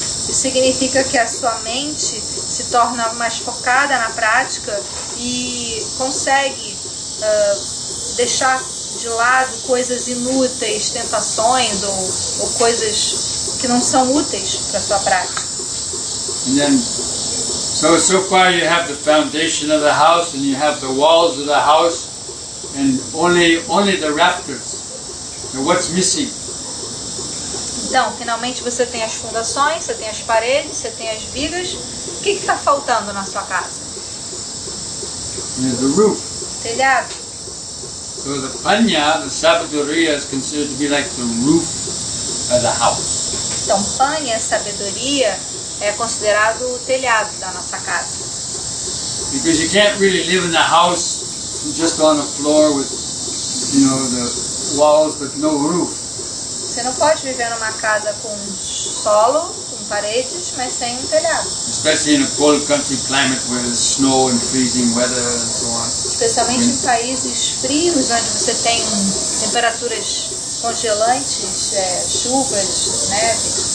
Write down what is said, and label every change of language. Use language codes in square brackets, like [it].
[pt] Isso significa que a sua mente se torna mais focada na prática e consegue deixar de lado coisas inúteis, tentações ou coisas que não são úteis para a sua prática. [en] And then, so far you have the foundation of the house and you have the walls of the house and only the rafters. Now what's missing? [pt] Então, finalmente você tem as fundações, você tem as paredes, você tem as vigas. O que está faltando na sua casa? [en] The roof. [pt] Telhado. [en] So the panya, the sabiduria, is considered to be like the roof of the house. [pt] Então, panya, sabedoria, é considerado o telhado da nossa casa. [en] Because you can't really live in the house just on a floor with, the walls but no roof. [pt] Você não pode viver numa casa com solo, com paredes, mas sem um telhado. [en] Especially in a cold country climate where there's snow and freezing weather and so on. [pt] Especialmente em países frios, onde você tem temperaturas congelantes, chuvas, neve.